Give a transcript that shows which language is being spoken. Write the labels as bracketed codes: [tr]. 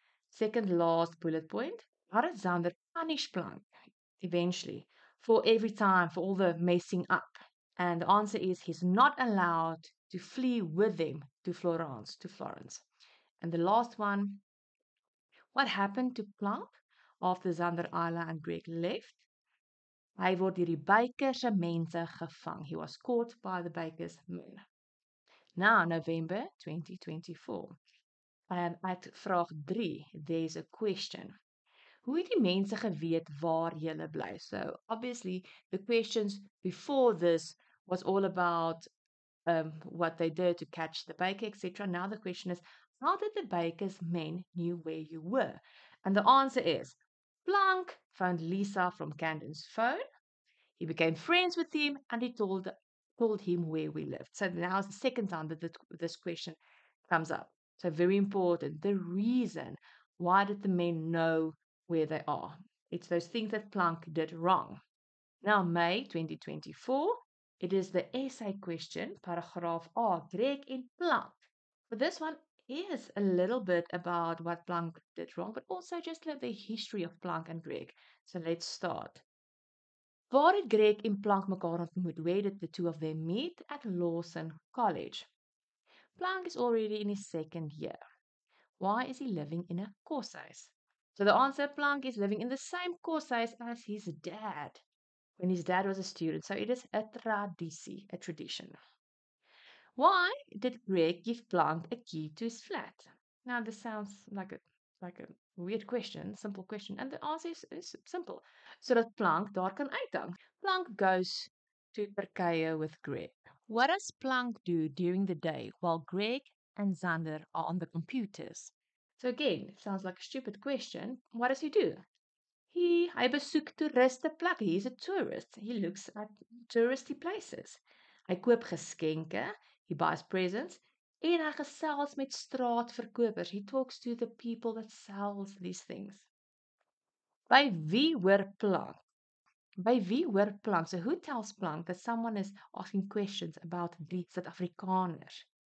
[en] Second last bullet point. How did Xander punish Plank eventually for every time, for all the messing up? And the answer is he's not allowed to flee with them to Florence. And the last one, what happened to Plank after Xander, Ayla and Greg left? [af] Hy word deur die baker se mense gevang. [en] He was caught by the baker's men. Now, November 2024. At vraag 3, there's a question. [af] Hoe het die mense geweet waar julle bly? [en] So obviously the questions before this was all about what they did to catch the baker, etc. Now the question is, how did the baker's men knew where you were? And the answer is, Planck found Lisa from Camden's phone. He became friends with him, and he told him where we lived. So now is the second time that this question comes up. So very important. The reason why did the men know where they are? It's those things that Planck did wrong. Now, May 2024, it is the essay question, [af] paragraaf A, Greg en Planck. [en] But this one is a little bit about what Planck did wrong, but also just like the history of Planck and Greg. So let's start. [af] Waar het Greg en Planck mekaar ontmoet? [en] Where did the two of them meet? At Lawson College. Planck is already in his second year. Why is he living in a koshuis? So the answer, Planck is living in the same koshuis as his dad when his dad was a student. So it is a traditie, a tradition. Why did Greg give Planck a key to his flat? Now this sounds like a weird question, simple question, and the answer is simple. [af] Sodat Planck daar kan uithang. [en] Planck goes to Turkije with Greg. What does Planck do during the day while Greg and Xander are on the computers? So again, it sounds like a stupid question. What does he do? [af] Hy besoek toeristeplekke. [en] He's a tourist. He looks at touristy places. [af] Hy koop geskenke, [en] he buys presents, [af] en hy gesels met straatverkopers. [en] He talks to the people that sells these things. [af] By wie hoor Planck? By wie hoor Planck? [en] So who tells Planck that someone is asking questions about [af] die Suid-Afrikaners?